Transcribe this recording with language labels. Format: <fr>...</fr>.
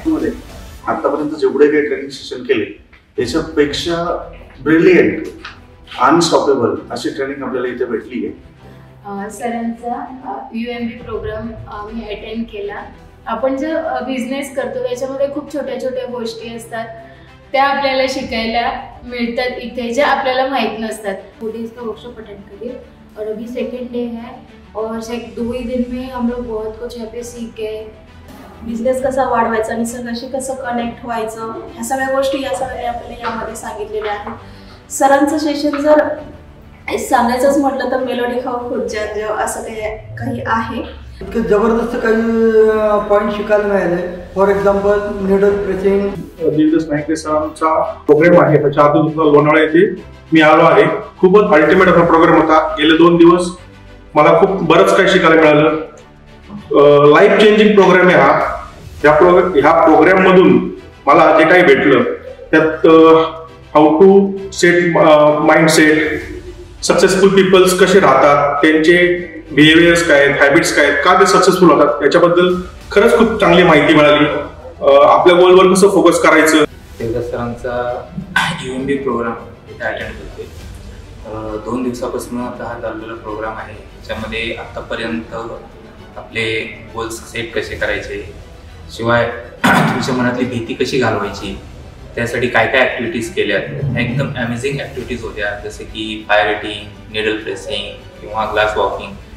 <mr>आतापर्यंत जेवढे काही ट्रेनिंग सेशन केले त्याच्यापेक्षा ब्रिलियंट, अनस्टॉपेबल अशी ट्रेनिंग आपल्याला इथे भेटली आहे। सरांचा UMB प्रोग्राम मी अटेंड केला। आपण जो बिझनेस करतो त्याच्यामध्ये खूप छोट्या छोट्या गोष्टी असतात, त्या आपल्याला शिकायला मिळतात इथे, ज्या आपल्याला माहीत नसतात।</mr> <hi>4 डेज का वर्कशॉप अटेंड करिए और अभी सेकेंड डे है और 2 ही दिन में हम लोग बहुत कुछ यहाँ पे सीख गए।</hi> <mr>बिझनेस कसा वाढवायचा, निसर्गाशी कसं कनेक्ट व्हायचं, ह्या सगळ्या गोष्टी या सगळ्या आपल्याला यामध्ये सांगितलेल्या आहेत। सरांचं सेशन जर सांगायचंच म्हटलं तर मेलोडी खाऊ खुर्च्या असं काही आहे। इतके जबरदस्त काही पॉईंट शिकायला मिळाले।</mr> <en>For example needle pressing.</en> <mr>Devidas Naik सरांचा प्रोग्राम आहे, त्याच्या आधी लोणावळा येथे मी आलो आहे। खूपच अल्टिमेट असा प्रोग्राम होता। गेले 2 दिवस मला खूप बरंच काही शिकायला मिळालं। लाईफ चेंजिंग प्रोग्राम आहे हा। ह्या प्रोग्राम मधून मला जे काही भेटलं त्यात</mr> <en>how to set mindset,</en> <mr>successful people's कसे राहतात, त्यांचे बिहेवियर्स काय आहेत, हॅबिट्स काय आहेत, का ते सक्सेसफुल होतात याच्याबद्दल खरंच खूप चांगली माहिती मिळाली। आपल्या गोलवर कसं फोकस करायचं। देवीदास सरांचा UMB प्रोग्राम इथे अटेंड करते। 2 दिवसापासून आता हा चाललेला प्रोग्राम आहे, त्याच्यामध्ये आतापर्यंत आपले गोल्स सेट कसे करायचे, शिवाय तुमच्या मनातली भीती कशी घालवायची, त्यासाठी काय काय ॲक्टिव्हिटीज केल्यात, एकदम अमेझिंग ॲक्टिव्हिटीज होत्या, जसे की फायर एटिंग, निडल प्रेसिंग किंवा ग्लास वॉकिंग।</mr>